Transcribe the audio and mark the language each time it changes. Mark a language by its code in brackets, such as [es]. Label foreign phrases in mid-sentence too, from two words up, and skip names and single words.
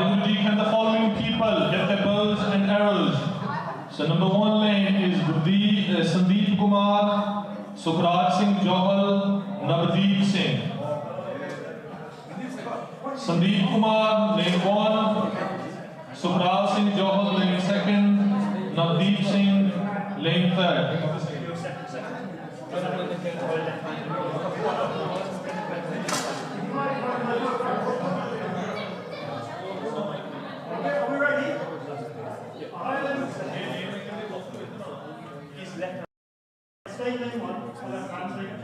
[en] Babaji, can the following people get their bows and arrows? So number 1 lane is Sandeep Kumar, Sukhraj Singh Johal, Navdeep Singh. Sandeep Kumar, lane 1, Sukhraj Singh Johal, lane 2nd, Navdeep Singh, lane 3rd. Are we ready? Ireland. Stay lane 1. Left hand.